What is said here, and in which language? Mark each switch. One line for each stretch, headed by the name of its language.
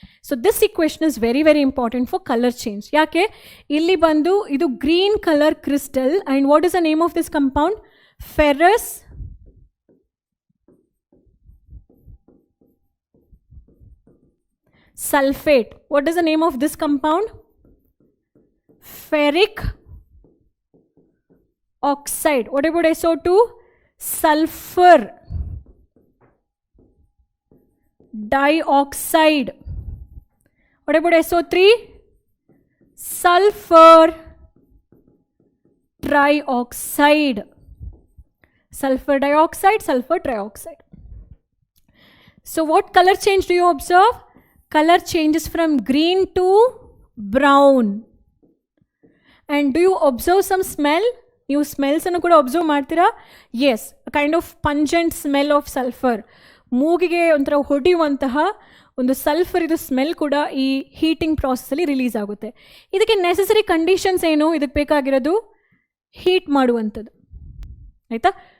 English: So this equation is very very important for colour change.
Kannada: ಯಾಕೆ ಇಲ್ಲಿ ಬಂದು ಇದು
English: Green colour crystal and what is the name of this compound? Ferrous sulfate. What is the name of this compound? Ferric oxide. What about SO2? Sulfur dioxide. What about SO3? Sulfur trioxide. Sulfur dioxide, sulfur trioxide. So what color change do you observe? Color changes from green to brown. And do you observe some smell? You smells
Kannada: ಅನ್ನು ಕೂಡ
English: observe
Kannada: ಮಾಡ್ತೀರಾ?
English: Yes, a kind of pungent smell of sulfur.
Kannada: ಮೂಗಿಗೆ ಒಂಥರ ಹೊಡೆಯುವಂತಹ ಒಂದು sulphur ಇದು smell ಕೂಡ ಈ heating ಪ್ರಾಸೆಸ್ಸಲ್ಲಿ release ಆಗುತ್ತೆ. ಇದಕ್ಕೆ ನೆಸೆಸರಿ ಕಂಡೀಷನ್ಸ್ ಏನು? ಇದಕ್ಕೆ ಬೇಕಾಗಿರೋದು ಹೀಟ್ ಮಾಡುವಂಥದ್ದು, ಆಯಿತಾ?